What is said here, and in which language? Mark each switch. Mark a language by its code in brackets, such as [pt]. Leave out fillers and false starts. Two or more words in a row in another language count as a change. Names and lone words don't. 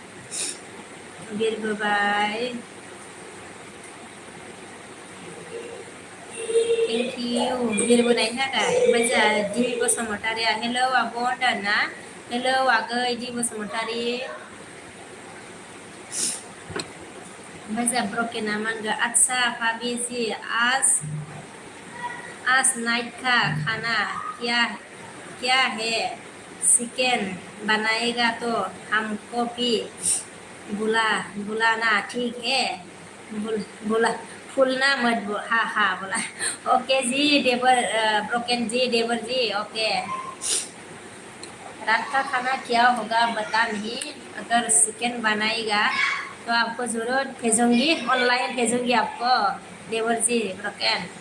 [brx] बिरबोबाय [en] thank you [brx] बिरबोनायनि थाखाय ओमफ्राय जोंहा दि बसुमतारिया हेलौ आब' होनदों ना हेलौ आगै दि बसुमतारी ओमफ्राय जोंहा ब्रकेना मा होनगोन आदसा [hi] भाभी जी आज नाइट का खाना क्या है चिकन बनाएगा तो हमको भी बुलाना ठीक है बुला फूलना मत हाँ हाँ बोला ओके जी देवर ब्रोकन जी देवर जी ओके रात का खाना क्या होगा बता नहीं अगर चिकन बनाएगा तो आपको जरूर भेजूंगी ऑनलाइन भेजूंगी आपको देवर जी ब्रोकन